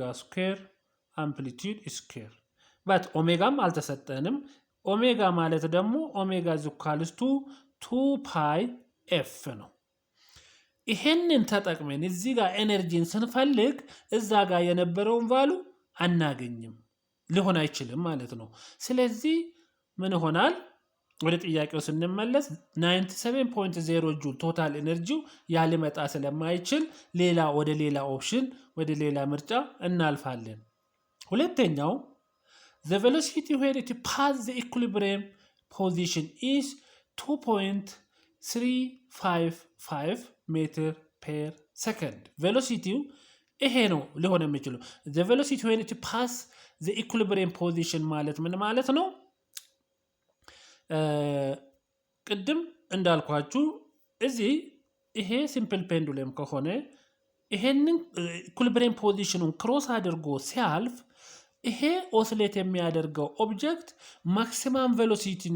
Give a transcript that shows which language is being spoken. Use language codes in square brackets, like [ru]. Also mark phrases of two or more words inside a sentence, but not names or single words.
[en] square amplitude square። [am] በት ኦሜጋም አልተሰጠንም። ኦሜጋ ማለት ደግሞ [en] omega is equals to 2 pi f [am] ነው። ይሄንን ተጠቅመን እዚህ ጋር ኤነርጂን ስንፈልግ እዛ ጋር የነበረውን ቫሉ አናገኝም፣ ሊሆን አይችልም ማለት ነው። ስለዚህ ምን ይሆናል? ወደ ጥያቄው ስንመለስ 97.0 ጁል ቶታል ኤነርጂው ያልመጣ ስለማይችል ወደ ሌላ ኦፕሽን ወደ ሌላ ምርጫ እናልፋለን። ሁለተኛው [en] the velocity where it passes the equilibrium position is 2.355 meter per second. [am] velocity ይሄ ነው ሊሆን የሚችለው። [en] the velocity when it pass the equilibrium position [am] ማለት ምን ማለት ነው? ቅድም እንዳልኳችሁ እዚህ ይሄ [en] simple pendulum [am] ከሆነ ይሄንን ኢኩሊብሪየም ፖዚሽኑን ክሮስ አድርጎ ሲያልፍ ይሄ ኦስሌት የሚያደርገው ኦብጀክት [en] maximum velocity [am] ነው